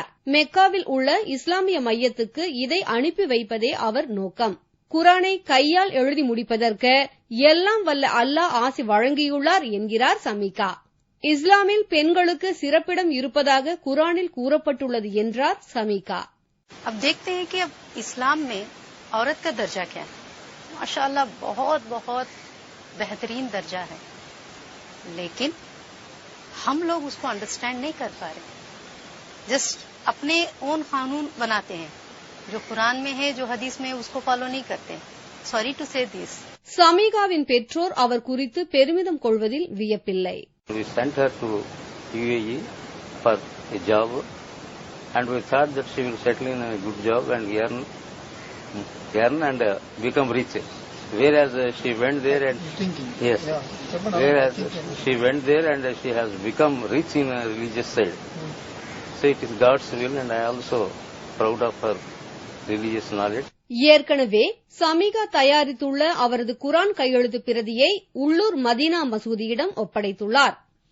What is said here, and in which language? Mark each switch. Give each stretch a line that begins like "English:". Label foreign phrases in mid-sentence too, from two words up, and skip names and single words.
Tamil: மெக்காவில் உள்ள இஸ்லாமிய மையத்துக்கு இதை அனுப்பி வைப்பதே அவர் நோக்கம். குரானை கையால் எழுதி முடிப்பதற்கு எல்லாம் வல்ல அல்லாஹ் ஆசி வழங்கியுள்ளார் என்கிறார் சமீகா. இஸ்லாமில் பெண்களுக்கு சிறப்பிடம் இருப்பதாக குரானில் கூறப்பட்டுள்ளது என்றார் சமீகா.
Hindi: अब देखते हैं कि अब इस्लाम में औरत का दर्जा क्या है. माशाअल्लाह बहुत बहुत बेहतरीन दर्जा है, लेकिन हम लोग उसको अंडरस्टैंड नहीं कर पा रहे. जस्ट अपने ओन कानून बनाते हैं, जो कुरान में है, जो हदीस में है, उसको फॉलो नहीं करते.
English: Sorry to say this.
Tamil: சமீகாவின் பெற்றோர் அவர் குறித்து பெருமிதம் கொள்வதில் வியப்பில்லை.
English: We sent her to UAE for a job, and we thought that she will settle in a good job and earn and become rich. Whereas she went there and yes, whereas she went there and she has become rich in a religious side. So it is God's will, and I also proud of her religious knowledge.
Tamil: ஏற்கனவே சமீகா தயாரித்துள்ள அவரது குரான் கையெழுத்து பிரதியை உள்ளூர் மதீனா மசூதியிடம் ஒப்படைத்துள்ளார்.